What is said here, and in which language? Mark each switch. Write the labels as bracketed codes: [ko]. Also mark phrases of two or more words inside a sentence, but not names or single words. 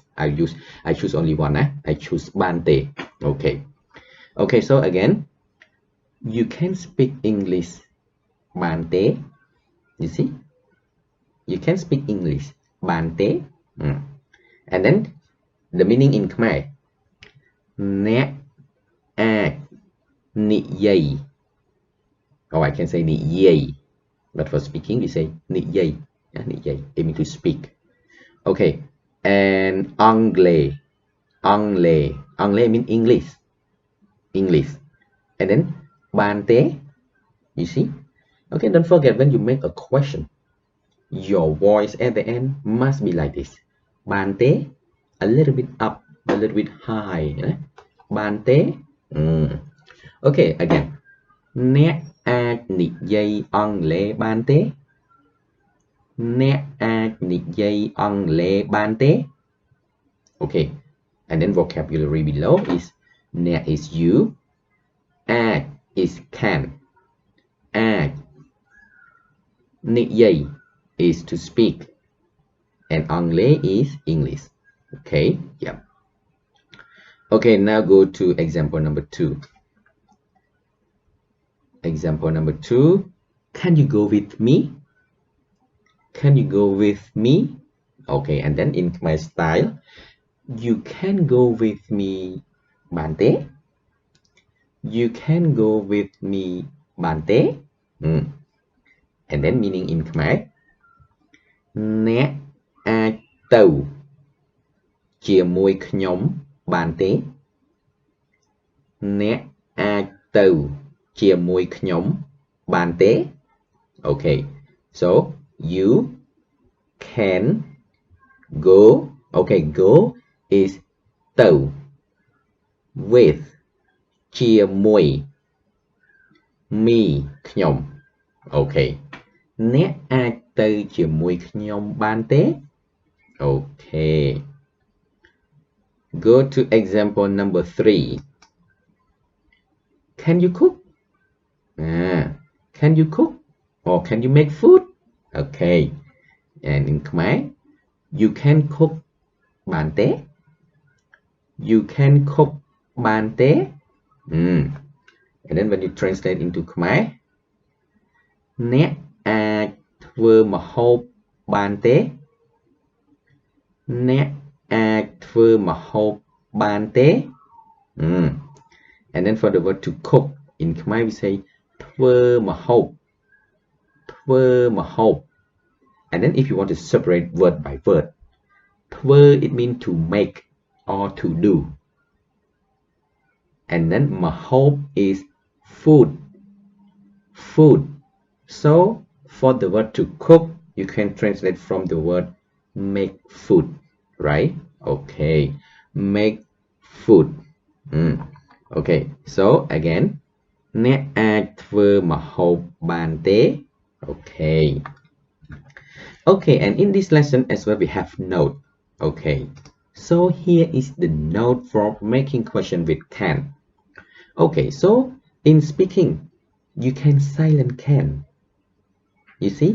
[en] I choose only one. I choose [km] បាន ទេ. [en] Okay, so again, you can speak English, [km] បាន ទេ. [en] You see, you can speak English, [km] បាន ទេ. [en] And then the meaning in Khmer, [km] អ្នក អាច និយាយ [en] or I can say និយាយ but for speaking we say និយាយ aiming to speak. Okay, and [km] អង់គ្លេស អង់គ្លេស [en] mean English, and then [km] បានទេ [en] you see. Okay, don't forget when you make a question, your voice at the end must be like this, [km] បាន [en] ទេ a little bit up, a little bit high, [km] បានទេ [en] Okay, again, [km] អ្នកអាចនិយាយអង់គ្លេសបានទេ អ្នកអាចនិយាយអង់គ្លេសបានទេ [en] Okay, and then vocabulary below is [km] អ្នក [en] is you, អាច is can, [km] អាច និយាយ [en] is to speak, and អង់គ្លេស is English. Okay, yeah. Okay, now go to example number 2. Example number 2, can you go with me? Can you go with me? Okay, and then in my style, you can go with me, [km] បាន ទេ. [en] You can go with me, [km] បាន ទេ. [en] And then meaning in Khmer, អ្នក អាច ទៅ ជាមួយ ខ្ញុំ បាន ទេ អ្នក អាច ទៅ ជាមួយ ខ្ញុំ បាន ទេ Okay, so you can go. Okay, go is ទៅ with ជាមួយ me ខ្ញុំ Okay, [km] អ្នក អាច ទៅ ជាមួយ ខ្ញុំ បាន ទេ [en] Okay, Go to example number 3. Can you cook? Can you cook? Or can you make food? Okay. And in Khmer, you can cook [km] បាន ទេ. [en] You can cook [km] បាន ទេ. [en] And then when you translate into Khmer, [km] អ្នកអាចធ្វើម្ហូបបានទេ? អ្នកអាចធ្វើម្ហូបបានទេ? [en] And then for the word to cook, in Khmer we say [km] ធ្វើម្ហូប ធ្វើម្ហូប [en] And then if you want to separate word by word, ធ្វើ it means to make or to do. And then ម្ហូប is food. Food. So for the word to cook, you can translate from the word make food, right? Okay. Make food. Okay. So again, [km] អ្នកអាចធ្វើម្ហូបបានទេ? [en] Okay. Okay, and in this lesson as well we have note. Okay. So here is the note for making question with can. Okay, so in speaking, you can silent can. You see?